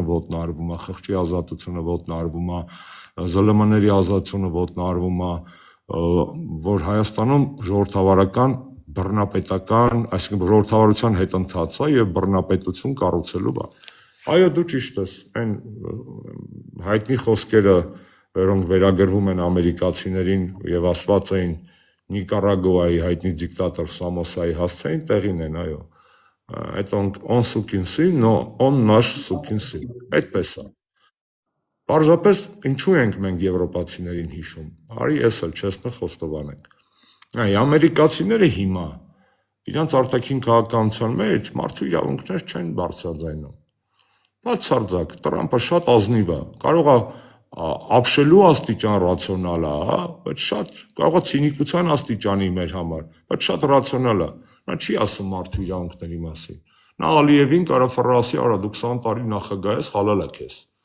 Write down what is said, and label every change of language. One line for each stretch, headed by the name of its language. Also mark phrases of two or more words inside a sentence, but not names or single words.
Armenian: ոտնահարվում է, խղճի ազատությունը ոտնահարվում է, ԶԼՄ-ների ազատությունը ոտնահարվում է, որ Հայաստանում ժողովրդավարական բռնապետական, այսինքն ժողովրդավարության հետընթաց է եւ բռնապետություն կառուցելու բան։ Այո, դու ճիշտ ես, այն հայտնի խոսքերը, որոնք վերագրվում են ամերիկացիներին եւ ասված էին Նիկարագուայի հայտնի դիկտատոր Սամոսայի հասցեին, տեղին են, այո։
Russian: Это он сукин сын, но он наш сукин сын։
Armenian: Այդպես է։ Պարզապես ինչու ենք մենք եվրոպացիներին հիշում։ Արի ես էլ չեսնը խոստովանենք։ Այ ամերիկացիները հիմա իրանց արտաքին քաղաքականության մեջ մարդու իրավունքներ չեն բարձրաձայնում։ Բացարձակ, Տրամպը շատ ազնիվ է, կարող է ապշելու աստիճան ռացիոնալ է, բայց շատ կարող է ցինիկության աստիճանի մեր համար, բայց շատ ռացիոնալ է։ Նա չի ասում մարդու իրավունքների մասին։ Նա Ալիևին կարող ֆրասի, արա դու 20 տարի նախագահ ես, հալալ է քեզ։